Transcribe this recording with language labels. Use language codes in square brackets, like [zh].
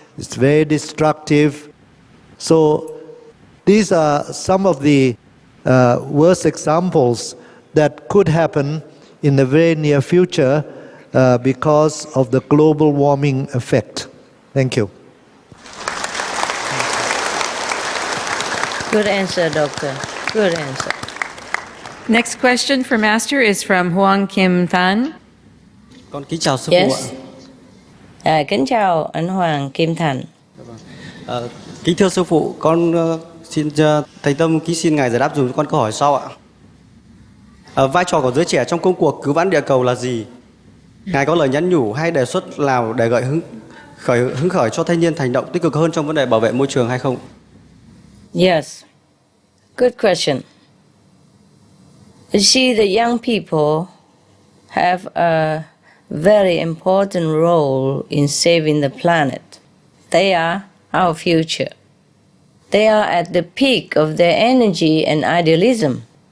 [en] It's very destructive. So these are some of the worst examples that could happen in the very near future because of the global warming effect. Thank you. Good answer, Doctor. Good answer. Next question for Master is from Huang Kim Tan. [vi] Con kính chào sư phụ ạ. Kính chào anh Hoàng Kim Thành. Kính thưa sư phụ, con xin thành tâm kính xin ngài giải đáp dùm con câu hỏi sau ạ. Vai trò của giới trẻ trong công cuộc cứu vãn địa cầu là gì? Ngài có lời nhắn nhủ hay đề xuất nào để gợi hứng khởi cho thanh niên hành động tích cực hơn trong vấn đề bảo vệ môi trường hay không? [en] Yes, good question. You see, the young people have a very important role in saving the planet. They are our future. They are at the peak of their energy and idealism.